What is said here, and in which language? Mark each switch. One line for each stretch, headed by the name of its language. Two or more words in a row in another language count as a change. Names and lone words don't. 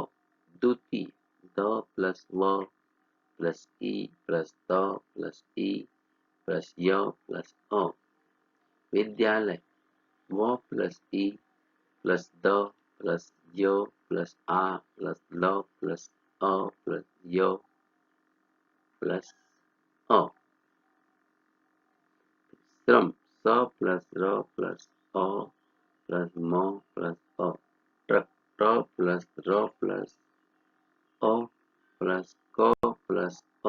Hindi: द्वितीय, द प्लस व प्लस ई प्लस द प्लस ई प्लस य प्लस अ। विद्यालय, व प्लस ई प्लस द प्लस य प्लस आ प्लस ल प्लस अ प्लस य प्लस अ। श्रम, स प्लस र प्लस अ प्लस म प्लस अ। ट्रक, ट प्लस र प्लस अ प्लस क प्लस अ।